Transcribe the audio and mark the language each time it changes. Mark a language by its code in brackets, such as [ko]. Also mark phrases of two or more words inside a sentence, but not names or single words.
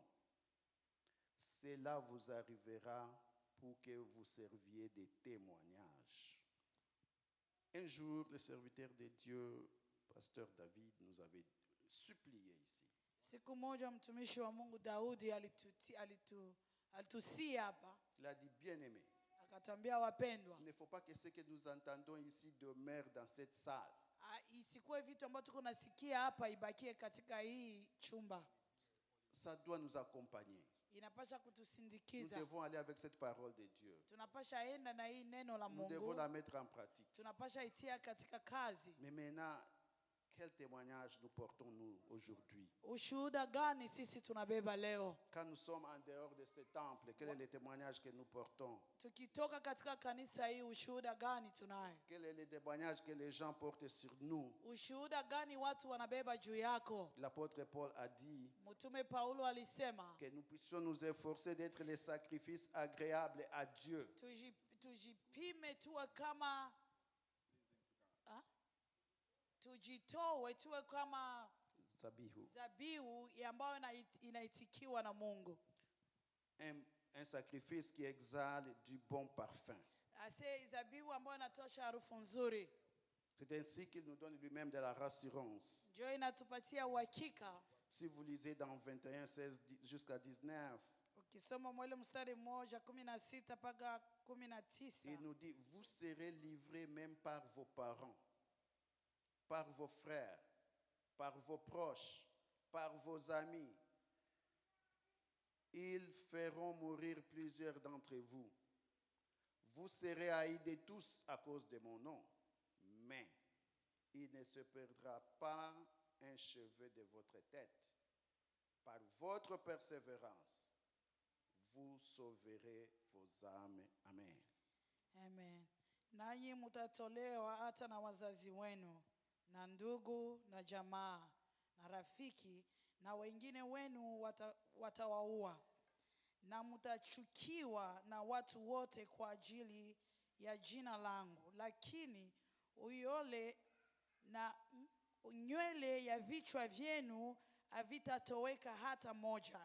[fr] Cela vous arrivera pour que vous serviez de témoignage. Un jour, le serviteur de Dieu, pasteur David, nous avait supplié ici. [sw] Siku moja mtumishi wa Mungu Daudi alitusia hapa, [fr] Il a dit, bien-aimé, [sw] akatwambia wapendwa, [fr] il ne faut pas que ce que nous entendons ici demeure dans cette salle. [sw] isikuwe vitu ambavyo tuko nasikia hapa ibakie katika hii chumba. [fr] Ça doit nous accompagner. [sw] Inapasha [fr] Nous [sw] kutusindikiza. [fr] devons aller avec cette parole de Dieu. [sw] Tunapasha enda na hii neno la [fr] Nous devons [sw] Mungu. [fr] la mettre en pratique. [sw] Tunapasha itia katika kazi. [fr] Mais maintenant, quel témoignage nous portons-nous aujourd'hui? [sw] Ushuhuda gani sisi tunabeba leo? [fr] Quand nous sommes en dehors de ce temple, quel est le témoignage que nous portons? [sw] Tukitoka katika kanisa hii, ushuhuda gani tunayo? [fr] Quel est le témoignage que les gens portent sur nous? [sw] Ushuhuda gani watu wanabeba juu yako? [fr] L'apôtre Paul a dit [sw] Mtume Paulo alisema [fr] que nous puissions nous efforcer d'être les sacrifices agréables à Dieu. [sw] tujipime tuwe kama tujitoe tuwe kama zabihu ambayo inaitikiwa na Mungu. [fr] Un sacrifice qui exhale du bon parfum. [sw] Zabihu ambayo inatosha harufu nzuri. [fr] C'est ainsi qu'il nous donne lui-même de la rassurance. [sw] Ndio inatupatia uhakika. [fr] Si vous lisez dans 21, 16 jusqu'à 19, [sw] ukisoma mwele mstari 1:16 mpaka 19, [fr] il nous dit, vous serez livrés même par vos parents, par vos frères, par vos proches, par vos amis. Ils feront mourir plusieurs d'entre vous. Vous serez haïs de tous à cause de mon nom, mais il ne se perdra pas un cheveu de votre tête. Par votre persévérance, vous sauverez vos âmes. Amen. Amen. [sw] Nanyi mutatolewa hata na wazazi wenu na ndugu na jamaa na rafiki na wengine wenu watawaua, na mutachukiwa na watu wote kwa ajili ya jina langu, lakini nywele ya vichwa vyenu havitatoweka hata moja.